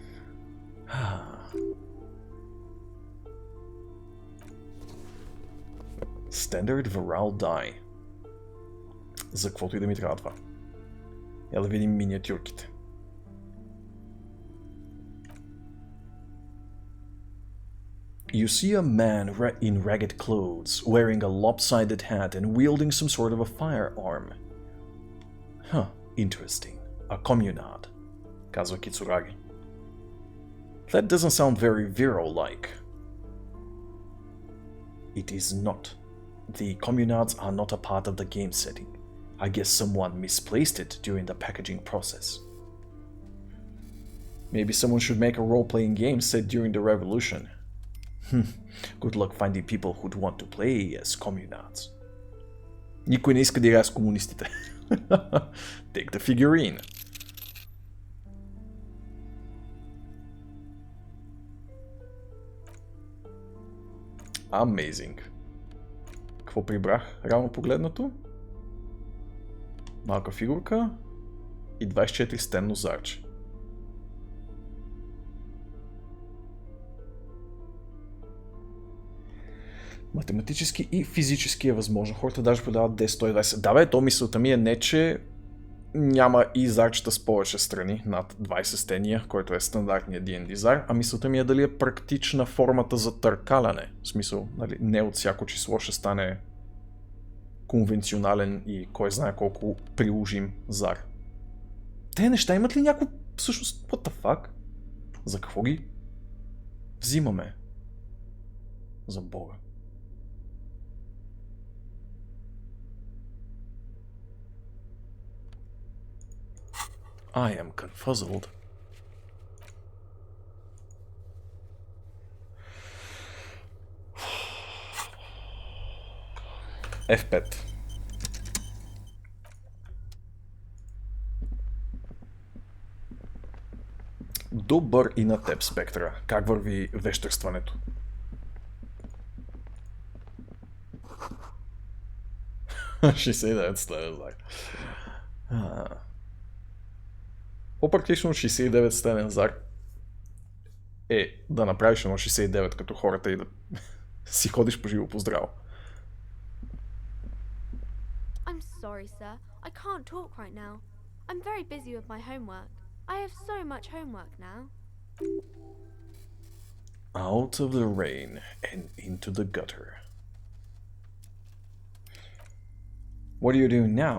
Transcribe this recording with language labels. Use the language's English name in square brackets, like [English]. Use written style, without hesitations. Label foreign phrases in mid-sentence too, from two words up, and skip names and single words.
[English] Standard Viral Die. [Bulgarian] За каквото и да ми трябва това. Я да видим миниатюрките. [English] You see a man in ragged clothes, wearing a lopsided hat and wielding some sort of a firearm. Huh, interesting. A communard, [Bulgarian] казва Кицураги. [English] That doesn't sound very viral-like. It is not. The communards are not a part of the game setting. I guess someone misplaced it during the packaging process. Maybe someone should make a role-playing game set during the revolution. Good luck finding people who'd want to play as communards. [Bulgarian] Никой не иска да играе с комунистите. [English] Take the figurine. Amazing. [Bulgarian] Какво прибрах? Реално погледнато? Малка фигурка и 24 стенно зарче. Математически и физически е възможно. Хората даже продават 10-120. Да бе, то мисълта ми е не, че няма и зарчета с повече страни, над 20 стения, който е стандартният D&D зар, а мисълта ми е дали е практична формата за търкаляне. В смисъл, нали, не от всяко число ще стане конвенционален и кой знае колко приложим зар. Те неща имат ли някакво... Всъщност, [English] what the fuck? [Bulgarian] За какво ги взимаме? За Бога. [English] I am confuzzled. F5. [Bulgarian] Добър и на теб, Спектра. Как върви вещерстването? $69 стенен зар. По-практично 69 стенен зар е да направиш едно 69 като хората и да си ходиш по живо по здраво. [English] I'm sorry, sir. I can't talk right now. I'm very busy with my homework. I have so much homework now. Out of the rain and into the gutter. What are you doing now?